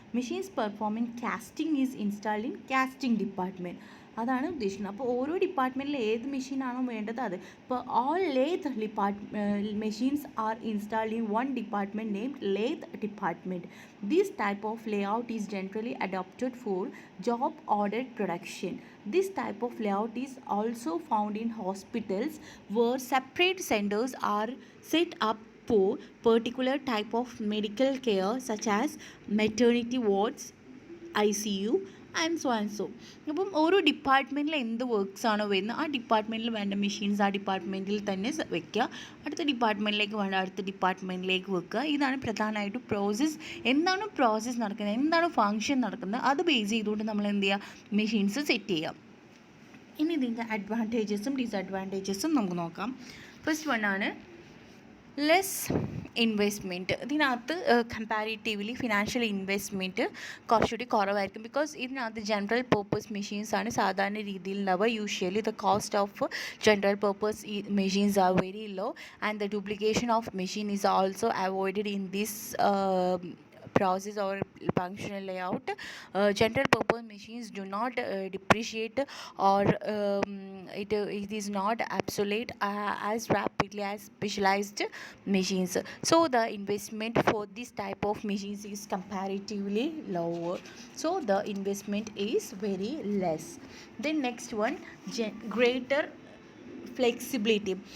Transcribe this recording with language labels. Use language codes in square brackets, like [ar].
[en] Machines performing casting is installed in casting department. [ml] അതാണ് ഉദ്ദേശിക്കുന്നത്. അപ്പോൾ ഓരോ ഡിപ്പാർട്ട്മെൻറ്റിൽ ഏത് മെഷീനാണോ വേണ്ടത് അത്. ഇപ്പോൾ [en] All lathe machines are installed in one department named lathe department. This type of layout is generally adopted for job ordered production. This type of layout is also found in hospitals where separate centers are set up for particular type of medical care such as maternity wards, ICU and so and so. [ml] അപ്പം ഓരോ ഡിപ്പാർട്ട്മെൻറ്റിൽ എന്ത് works ആണോ വരുന്നത് ആ ഡിപ്പാർട്ട്മെൻറ്റിൽ വേണ്ട machines ആ ഡിപ്പാർട്ട്മെൻറ്റിൽ തന്നെ വെക്കുക. അടുത്ത ഡിപ്പാർട്ട്മെൻറ്റിലേക്ക് വേണ്ട അടുത്ത ഡിപ്പാർട്ട്മെൻറ്റിലേക്ക് വെക്കുക. ഇതാണ് പ്രധാനമായിട്ടും പ്രോസസ്സ്. എന്താണ് പ്രോസസ്സ് നടക്കുന്നത്, എന്താണ് ഫങ്ഷൻ നടക്കുന്നത്, അത് ബേസ് ചെയ്തുകൊണ്ട് നമ്മൾ എന്ത് ചെയ്യുക, മെഷീൻസ് സെറ്റ് ചെയ്യുക. ഇനി ഇതിൻ്റെ അഡ്വാൻറ്റേജസും ഡിസഡ്വാൻറ്റേജസും നമുക്ക് നോക്കാം. First വണ്ണാണ് less investment. ഇതിനകത്ത് കമ്പാരിറ്റീവ്ലി ഫിനാൻഷ്യൽ ഇൻവെസ്റ്റ്മെൻറ്റ് കുറച്ചുകൂടി കുറവായിരിക്കും. ബിക്കോസ് ഇതിനകത്ത് ജനറൽ പേർപ്പസ് മെഷീൻസാണ് സാധാരണ രീതിയിൽ ഉണ്ടാവുക. [en] Usually the cost of general purpose machines are very low and the duplication of machine is also avoided in this process or functional layout. General purpose machines do not depreciate or it is not obsolete as rapidly as specialized machines. So the investment for this type of machines is comparatively lower. So the investment is very less. Then next one, greater flexibility.